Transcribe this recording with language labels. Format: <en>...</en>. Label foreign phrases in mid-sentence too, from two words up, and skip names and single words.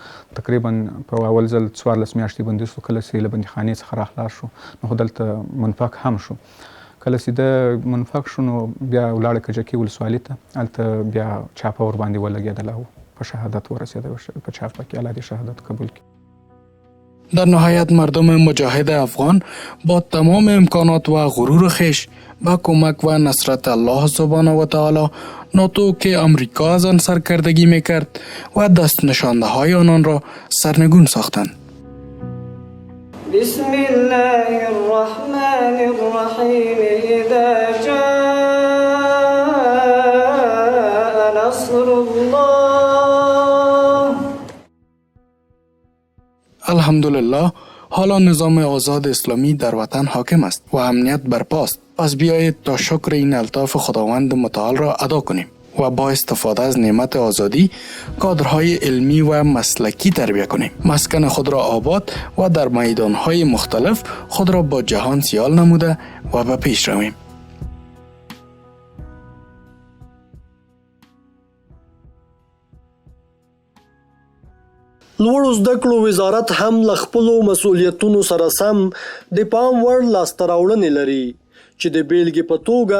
<ps>تقریبا په اول ځل 14 میاشتې بندي شو. کله چې له بندیخانې څخه راخلاص شو نو خو دلته منفک هم شو. کله چې د منفک شو نو بیا ولاړ کجکي ولسوالۍ ته، هلته بیا چاپه ورباندې ولګېدله او په شهادت ورسېده. په چاپه کې الله دې شهادت قبول کړي.</ps> <fa>در نهایت مردم مجاهد افغان با تمام امکانات و غرور خیش با کمک و نصرت الله سبحانه و تعالی ناتو که آمریکا از آن سرکردگی میکرد و دست نشانده های آنان را سرنگون ساختند.</fa> <ar>بسم الله الرحمن الرحیم اذا جاء نصر الله.</ar> <fa>الحمدلله حالا نظام آزاد اسلامی در وطن حاکم است و امنیت برپاست. پس بیایید تا شکر این الطاف خداوند متعال را ادا کنیم و با استفاده از نعمت آزادی کادرهای علمی و مسلکی تربیت کنیم. مسکن خود را آباد و در میدانهای مختلف خود را با جهان سیال نموده و به پیش رویم.</fa> <ps>لوړو زده کړو وزارت هم له خپلو مسؤلیتونو سره سم د پام وړ لاسته راوړنې لري چې د بیلګې په توګه</ps>